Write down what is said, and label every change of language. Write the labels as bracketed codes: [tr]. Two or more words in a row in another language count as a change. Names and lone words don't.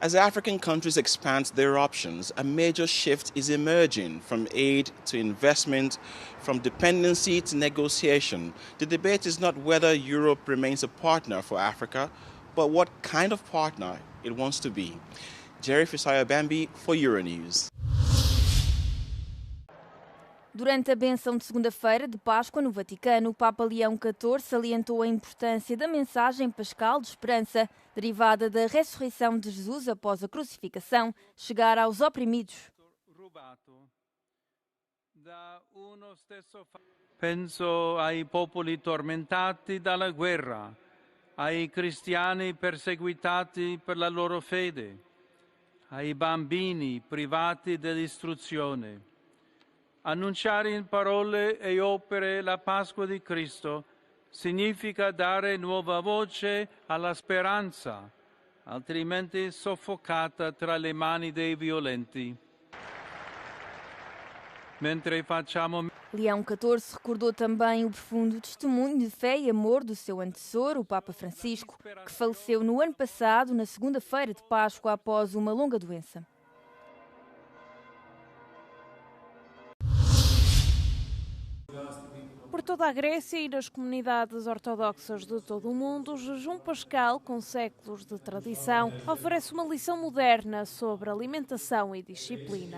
[en] As African countries expand their options, a major shift is emerging from aid to investment, from dependency to negotiation. The debate is not whether Europe remains a partner for Africa, but what kind of partner it wants to be. Jerry Fisayo-Bambi for Euronews. [pt] Durante a bênção de segunda-feira de Páscoa no Vaticano, o Papa Leão XIV salientou a importância da mensagem pascal de esperança, derivada da ressurreição de Jesus após a crucificação, chegar aos oprimidos. [it] Penso ai popoli tormentati dalla guerra, ai cristiani perseguitati per la loro fede, ai bambini privati dell'istruzione. Annunciare in parole e opere la Pasqua di Cristo significa dare nuova voce alla speranza, altrimenti soffocata tra le mani dei violenti. Mentre facciamo... [pt] Leão XIV recordou também o profundo testemunho de fé e amor do seu antecessor, o Papa Francisco, que faleceu no ano passado, na segunda-feira de Páscoa, após uma longa doença. Por toda a Grécia e nas comunidades ortodoxas de todo o mundo, o jejum pascal, com séculos de tradição, oferece uma lição moderna sobre alimentação e disciplina.